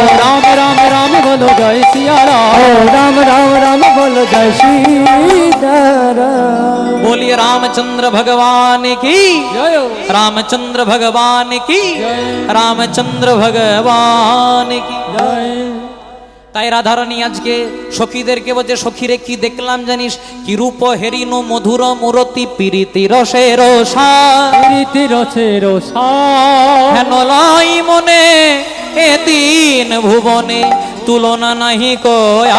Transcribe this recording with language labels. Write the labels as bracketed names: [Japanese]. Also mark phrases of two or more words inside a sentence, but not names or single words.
[Hindi] राम राम राम बोलो जय सिया राम। राम राम राम बोलो जय सीता राम। बोलिए रामचंद्र भगवान की जय। रामचंद्र भगवान की जय। रामचंद्र भगवान की जय। [Bangla] তাই রাধারানী আজকে সখীদেরকে বলছে সখীরে কি দেখলাম জানিস? কি রূপ হেরিনো মধুর মূরতি প্রীতি রসের সার। প্রীতি রসের সার। হেন লাই মনে এ তিন ভুবনে তুলনা নাহি কয়া।